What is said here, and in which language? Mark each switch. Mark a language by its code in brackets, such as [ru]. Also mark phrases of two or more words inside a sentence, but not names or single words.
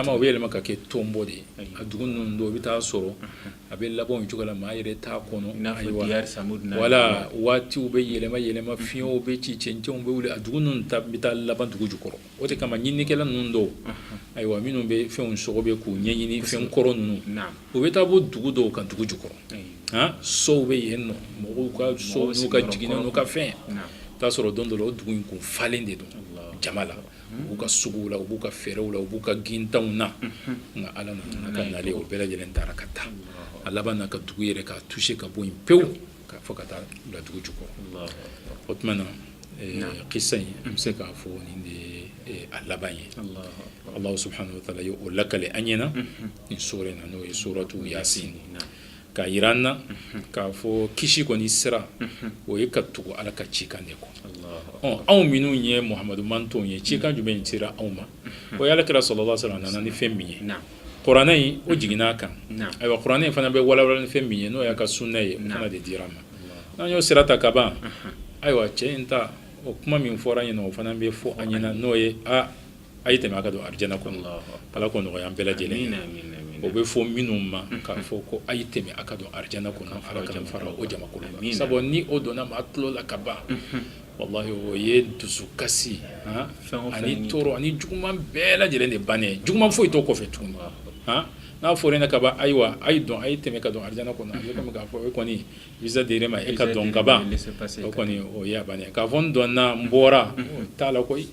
[bm] caman o bɛ yɛlɛma ka kɛ tɔnbɔ de ye a dugu ninnu dɔw bɛ taa sɔrɔ a bɛ laban o cogo la maa yɛrɛ t'a kɔnɔ wala waatiw bɛ yɛlɛma fiɲɛw bɛ ci cɛncɛnw bɛ wuli a dugu ninnu bɛ taa laban dugu jukɔrɔ o de kama ɲininikɛla ninnu dɔw ayiwa minnu bɛ fɛnw sɔgɔ bɛ k'u ɲɛɲini fɛn kɔrɔ ninnu u bɛ taa bɔ dugu dɔw kan dugu jukɔrɔ sow bɛ yen nɔ mɔgɔw ka sow n'u ka jiginɛ n'u ka fɛn t'a sɔrɔ don dɔ la o dugu in kun falen de don jama la u b'u ka suguw la u b'u ka fɛɛrɛw la u b'u ka gintanw na nka ala nana ka nalen o bɛɛ lajɛlen taara ka taa a laban na ka dugu yɛrɛ ka touché ka bɔ yen pewu ka fɔ ka taa bila dugu jukɔrɔ o tuma na kisa in an bɛ se k'a fɔ nin de ye a laban ye [ar] الله سبحانه وتعالى [bm] ye o lakale an ɲɛna nin sura in na n'o ye suratu yasin ka yira an na k'a fɔ kisi kɔni sira o ye ka tugu ala ka cikan de kɔ anw minnu ye Muhamadu mantonw ye cikan jumɛn sera anw ma o ye alakira [ar] صلى الله عليه وسلم [bm] nana ni fɛn min ye kuranɛ in o jiginna a kan ayiwa kuranɛ in fana bɛ walawala ni fɛn min ye n'o y'a ka sunna ye o fana de dira ma n'an y'o sira ta ka ban ayiwa cɛ in ta o kuma min fɔra ɲɛna o fana bɛ fɔ an ɲɛna n'o ye a ye tɛmɛ a ka don arijana kɔnɔ ala k'o nɔgɔya an bɛɛ lajɛlen o bɛ fɔ minnu ma k'a fɔ ko a ye tɛmɛ a ka don arijana kɔnɔ ala k'an fara o jamakulu la sabu ni o donna maa tulo la ka ban wallahi o ye dusukasi ani tɔɔrɔ ani juguman bɛɛ lajɛlen de bannen ye juguman foyi t'o kɔfɛ tuguni n'a fɔra ɲɛna ka ban ayiwa a ye dɔn a ye tɛmɛ ka don arijana kɔnɔ a bɛ komi k'a fɔ e kɔni visa dir'e ma e ka dɔn ka ban o kɔni o ye a bannen k'a fɔ n dɔnna n bɔra t'a la koyi